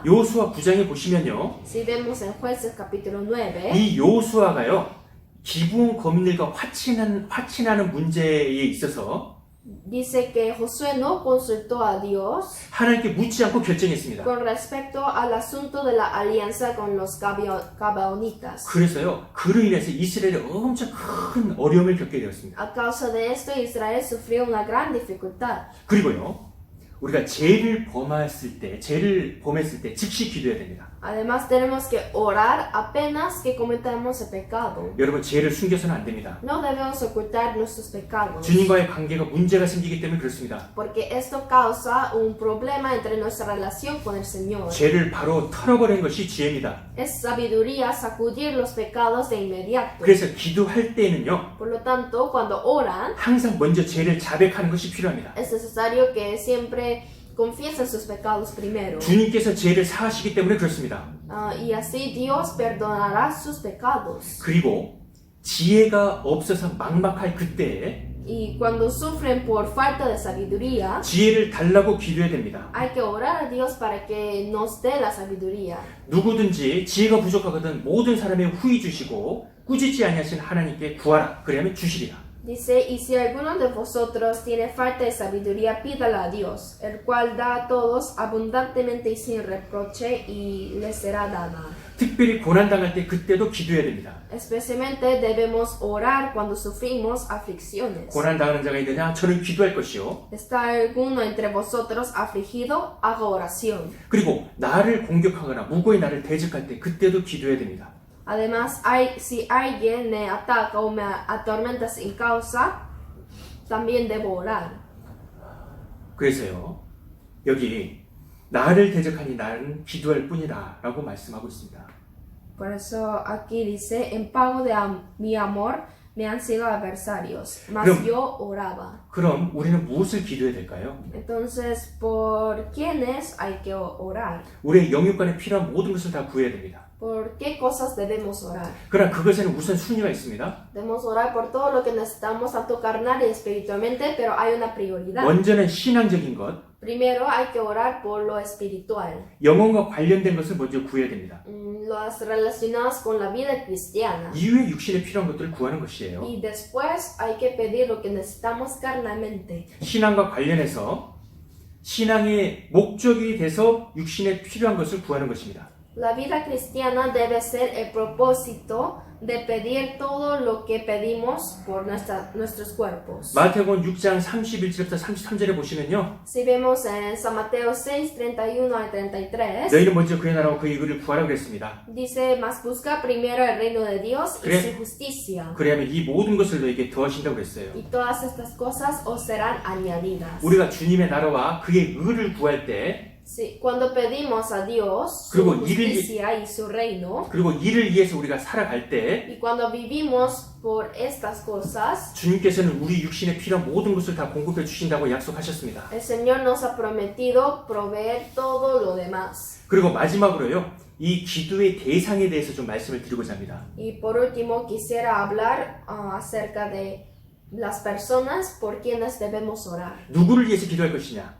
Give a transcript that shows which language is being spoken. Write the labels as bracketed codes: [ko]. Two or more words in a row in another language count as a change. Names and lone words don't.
[ko] 요수아 9장에 보시면요. [es] Si vemos en Jueces capítulo 9, [ko] 이 요수아가요. 기브온 거민들과 화친하는 문제에 있어서 [es] dice que Josué no consultó a Dios [ko] 하나님께 묻지 않고 결정했습니다. [es] con respecto al asunto de la alianza con los Gabaonitas. [ko] 그래서요. 그로 인해서 이스라엘이 엄청 큰 어려움을 겪게 되었습니다. [es] A causa de esto, Israel sufrió una gran dificultad. [ko] 그리고요. 우리가 죄를 범했을 때 즉시 기도해야 됩니다. [es] Además, tenemos que orar apenas que cometamos el pecado. [ko] 여러분 죄를 숨겨서는 안 됩니다. [es] No debemos ocultar nuestros pecados, [ko] 주님과의 관계가 문제가 생기기 때문에 그렇습니다. [es] porque esto causa un problema entre nuestra relación con el Señor. [ko] 죄를 바로 털어버리는 것이 지혜입니다. [es] Es sabiduría sacudir los pecados de inmediato. [ko] 그래서 기도할 때는요. [es] Por lo tanto, cuando oran, [ko] 항상 먼저 죄를 자백하는 것이 필요합니다. [es] es necesario que siempre confiesen sus pecados primero. [ko] 주님께서 죄를 사하시기 때문에 그렇습니다. [es] Y así Dios perdonará sus pecados. [ko] 그리고 지혜가 없어서 막막할 그때에 [es] Y cuando sufren por falta de sabiduría, [ko] 지혜를 달라고 기도해야 됩니다. [es] hay que orar a Dios para que nos dé la sabiduría. [ko] 누구든지 지혜가 부족하거든 모든 사람의 후히 주시고 꾸짖지 아니하신 하나님께 구하라. 그리하면 주시리라. [es] Dice, y si alguno de vosotros tiene falta de sabiduría, pídala a Dios, el cual da a todos abundantemente y sin reproche, y le será dada. [ko] 특별히 고난당할 때 그때도 기도해야 됩니다. [es] Especialmente debemos orar cuando sufrimos aflicciones. [ko] 고난당하는 자가 있느냐? 저는 기도할 것이요. [es] ¿Está alguno entre vosotros afligido? Haga oración. [ko] 그리고 나를 공격하거나 무고히 나를 대적할 때 그때도 기도해야 됩니다. [es] Además, si alguien me ataca o me atormenta sin causa, también debo orar. [ko] 그래서요. 여기 나를 대적하니 나는 기도할 뿐이라 라고 말씀하고 있습니다. [es] Por eso aquí dice, en pago de mi amor me han sido adversarios, mas [ko] 그럼- [es] yo oraba. [ko] 그럼 우리는 무엇을 기도해야 될까요? [es] Entonces, ¿por quiénes hay que orar? [ko] 우리의 영육간에 필요한 모든 것을 다 구해야 됩니다. [es] ¿Por qué cosas debemos orar? [ko] 그러나 그것에는 우선 순위가 있습니다. [es] Debemos orar por todo lo que necesitamos, tanto carnal y espiritualmente, pero hay una prioridad. [ko] 먼저는 신앙적인 것, [es] Primero hay que orar por lo espiritual, [ko] 영혼과 관련된 것을 먼저 구해야 됩니다. [es] las relacionadas con la vida cristiana. [ko] 이후에 육신에 필요한 것들을 구하는 것이에요. [es] Y después hay que pedir lo que necesitamos carnalmente. [ko] 신앙과 관련해서 신앙의 목적이 돼서 육신에 필요한 것을 구하는 것입니다. [es] La vida cristiana debe ser el propósito de pedir todo lo que pedimos por nuestros cuerpos. [ko] 마태복음 6장 31절부터 33절에 보시면요. [es] Si vemos en San Mateo 6, 31 al 33, [ko] 너희는 먼저 그의 나라와 그의 의를 구하라 그랬습니다. [es] dice, mas busca primero el reino de Dios y [ko] 그래. [es] su justicia, [ko] 그래야면 이 모든 것을 너에게 더하신다고 그랬어요. [es] y todas estas cosas os serán añadidas. [ko] 우리가 주님의 나라와 그의 의를 구할 때 [es] Sí, cuando pedimos a Dios su [ko] 그리고 [es] justicia y su reino, [ko] 그리고 이를 위해서 우리가 살아갈 때 [es] y cuando vivimos por estas cosas, [ko] 주님께서는 우리 육신에 필요한 모든 것을 다 공급해 주신다고 약속하셨습니다. [es] el Señor nos ha prometido proveer todo lo demás. [ko] 그리고 마지막으로요. 이 기도의 대상에 대해서 좀 말씀을 드리고자 합니다. [es] Y por último quisiera hablar acerca de las personas por quienes debemos orar. [ko] 누구를 위해서 기도할 것이냐?